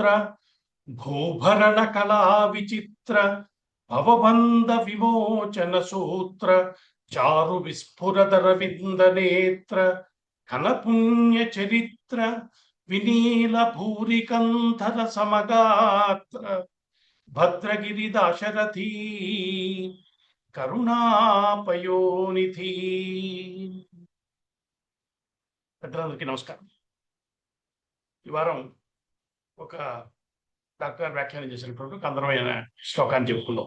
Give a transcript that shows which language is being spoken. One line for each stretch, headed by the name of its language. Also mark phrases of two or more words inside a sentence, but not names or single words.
Telugu: భూభరణ కలా విచిత్ర భవబంధ విమోచన సూత్ర చారు విస్ఫురదర వింద నేత్ర ఘన పుణ్య చరిత్ర వినీల భూరికంధర సమగాత్ర భద్రగిరి దాశరథీ కరుణాపయోనిధి. పెద్దలందరికీ నమస్కారం. ఈ వారం ఒక డాక్టర్ వ్యాఖ్యానం చేసినటువంటి ఒక అందమైన శ్లోకాన్ని చెప్పుకుందాం.